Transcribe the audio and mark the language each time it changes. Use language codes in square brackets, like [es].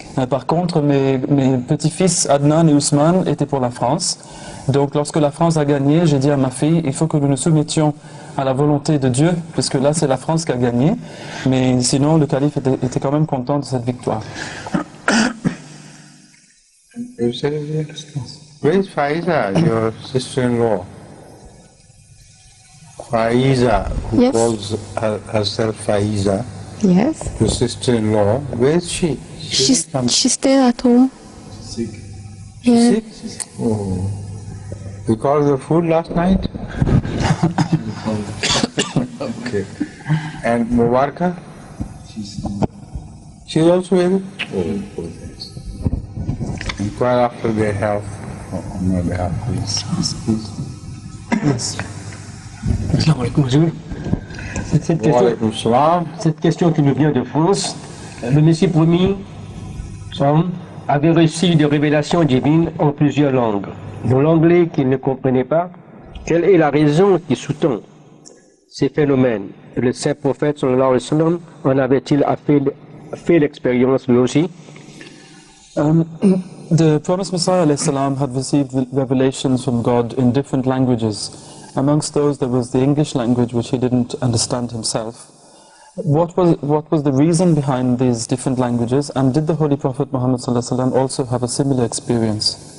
[fr] Par contre, mes petits-fils Adnan et Ousmane étaient pour la France. Donc lorsque la France a gagné, j'ai dit à ma fille, il faut que nous nous soumettions à la volonté de Dieu, puisque là c'est la France qui a gagné. Mais sinon, le calife était quand même content de cette victoire. [en] Where is Faiza, your sister-in-law? Faiza, who Yes. calls herself Faiza, Yes. your sister-in-law, where is she? She stayed at home. Yeah. Oh. Because of the food last night? Okay. And Mubaraka? She's also ill? Oh, inquire after their health on my behalf, please. Yes. [ar] Assalamu alaikum, Hazur. Wa alaikum salam. [fr] Cette question qui nous vient de France, le Messie promis avait reçu des révélations divines en plusieurs langues. Dans l'anglais qu'il ne comprenait pas, quelle est la raison qui sous-tend ces phénomènes? Le saint prophète [ar] sallallahu alayhi wa sallam [fr] en avait-il fait l'expérience lui aussi? [en] The promised Messiah ﷺ had received revelations from God in different languages. Amongst those, there was the English language, which he didn't understand himself. What was the reason behind these different languages, and did the Holy Prophet Muhammad ﷺ also have a similar experience?